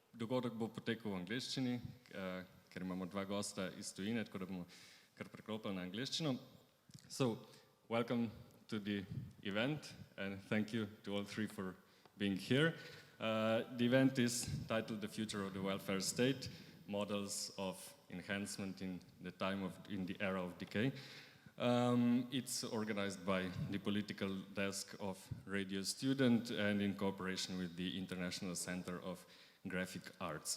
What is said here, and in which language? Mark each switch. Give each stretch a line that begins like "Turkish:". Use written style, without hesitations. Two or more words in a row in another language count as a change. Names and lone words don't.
Slovenian: Dogodek bo potekal v angleščini, ker imamo dva gosta iz tujine, tako da bomo kar preklopili na angleščino.
English: So, welcome to the event and thank you to all three for being here. The event is titled The Future of the Welfare State, Models of Enhancement in the Era of Decay. It's organized by the political desk of Radio Student and in cooperation with the International Center of Graphic Arts.